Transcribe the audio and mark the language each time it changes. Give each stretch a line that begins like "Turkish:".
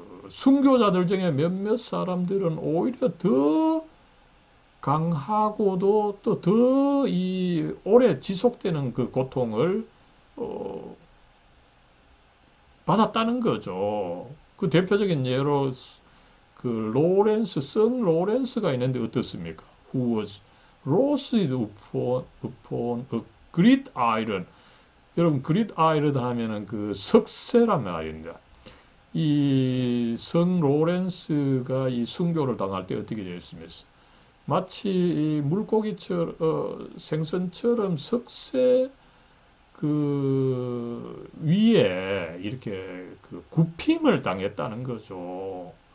Korean: 순교자들 중에 몇몇 사람들은 오히려 더 강하고도 또 더 이 오래 지속되는 그 고통을 받았다는 거죠. 그 대표적인 예로 그 성 로렌스가 있는데 어떻습니까?
English: Who was roasted upon a great iron.
Korean: 여러분 great iron 하면은 그 석쇠란 말입니다. 이 성 로렌스가 이 순교를 당할 때 어떻게 되었습니까? 마치 물고기처럼 생선처럼 석쇠 그 위에 이렇게 그 굽힘을 당했다는 거죠.